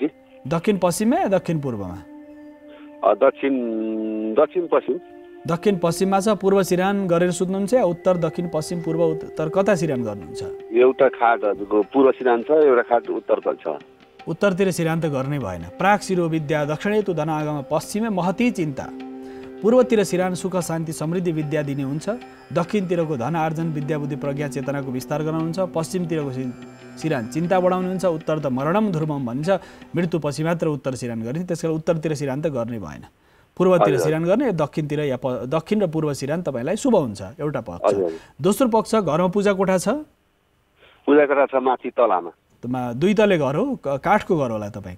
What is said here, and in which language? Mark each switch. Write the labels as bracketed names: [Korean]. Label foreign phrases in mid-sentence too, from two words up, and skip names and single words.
[Nepali] दक्षिण पश्चिममा या दक्षिण पूर्वमा? दक्षिण पश्चिम। दक्षिण पश्चिममा छ। पूर्व सिरान गरेर सुत्नुहुन्छ या उत्तर दक्षिण पश्चिम पूर्व उत्तर कता सिरान गर्नुहुन्छ? एउटा खाट हजुरको पूर्व सिरान छ, एउटा खाट उत्तर छ। उत्तरतिर सिरान त गर्नै भएन। [Sanskrit] प्राग शिरो विद्या, दक्षिणेतु धनागम, पश्चिमे महती चिन्ता। [Nepali] पूर्वतिर सिरान सुख शान्ति समृद्धि विद्या दिने हुन्छ। दक्षिणतिरको धन आर्जन, विद्या बुद्धि प्रज्ञा चेतनाको विस्तार गराउनुहुन्छ। पश्चिमतिरको सिरान चिन्ता बढाउनुहुन्छ। उत्तर त [Sanskrit] मरणम ध्रुवम [Nepali] भनिन्छ, मृत्युपछि मात्र उत्तर सिरान गरिन्छ। त्यसकारण उत्तरतिर सिरान त गर्नै भएन। पूर्वतिर सिरान गर्ने, दक्षिणतिर या दक्षिण र पूर्व सिरान तपाईँलाई शुभ हुन्छ, एउटा पक्ष। दोस्रो पक्ष, घरमा पूजा कोठा छ? पूजा कोठा छ माथि तलामा। दुई तले घर हो, काठको घर होला तपाईँको?